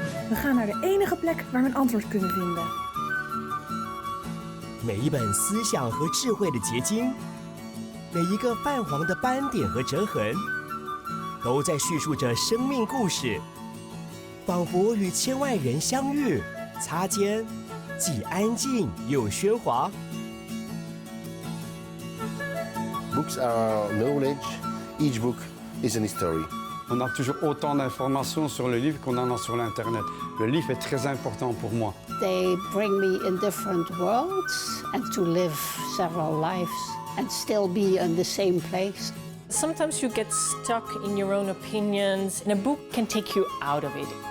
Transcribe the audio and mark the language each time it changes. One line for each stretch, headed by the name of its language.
Dutch: We gaan naar de enige plek waar we een antwoord kunnen vinden.
Chinese: 每一本思想和智慧的结晶，每一个泛黄的斑点和折痕，都在叙述着生命故事，仿佛与千万人相遇、擦肩，既安静又喧哗。
English: Books are knowledge. Each book is a story.
French: On a toujours autant d'informations sur le livre qu'on en a sur l'Internet. Le livre est très important pour moi.
English: They bring me in different worlds and to live several lives and still be in the same place. Sometimes you get stuck in your own opinions, and a book can take you out of it.